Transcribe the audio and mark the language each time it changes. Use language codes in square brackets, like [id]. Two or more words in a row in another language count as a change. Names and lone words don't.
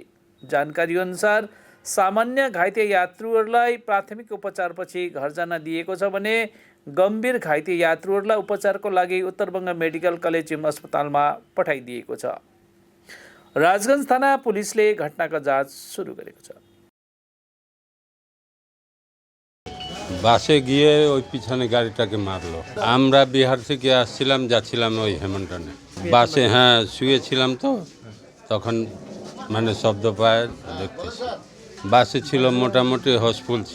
[ne] जानकारी अनुसार सामान्य घाइते यात्रुहरूलाई प्राथमिक उपचारपछि घर जान दिएको छ भने गम्भीर घाइते यात्रुहरूलाई उपचारको लागि उत्तरबङ्ग मेडिकल कलेज अस्पतालमा पठाइदिएको छ। राजगञ्ज थाना पुलिसले घटनाको जाँच सुरु गरेको छ। [bn] বাসে গিয়ে ওই পিছনে গাড়িটাকে মারলো। আমরা বিহার থেকে আসছিলাম, যাচ্ছিলাম ওই হেমন্তনে। বাসে শুয়েছিলাম, তো তখন মানে শব্দ পায় দেখতেছি। বাসে ছিল, মোটামুটি হাউসফুল ছিল।